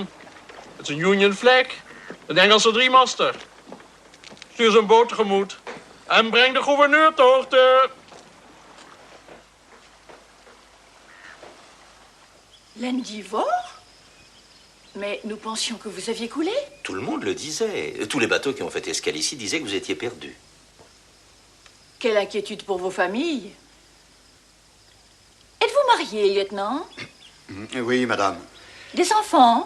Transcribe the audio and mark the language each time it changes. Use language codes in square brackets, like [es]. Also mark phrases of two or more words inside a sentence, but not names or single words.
[nl] Het is een Union flag. Een Engelse driemaster. Stuur zijn boot tegemoet. En breng de gouverneur ter hoogte. [fr] L'Endivore? Mais nous pensions que vous aviez coulé. Tout le monde le disait. Tous les bateaux qui ont fait escale ici disaient que vous étiez perdu. Quelle inquiétude pour vos familles. Êtes-vous marié, lieutenant? Oui, madame. Des enfants?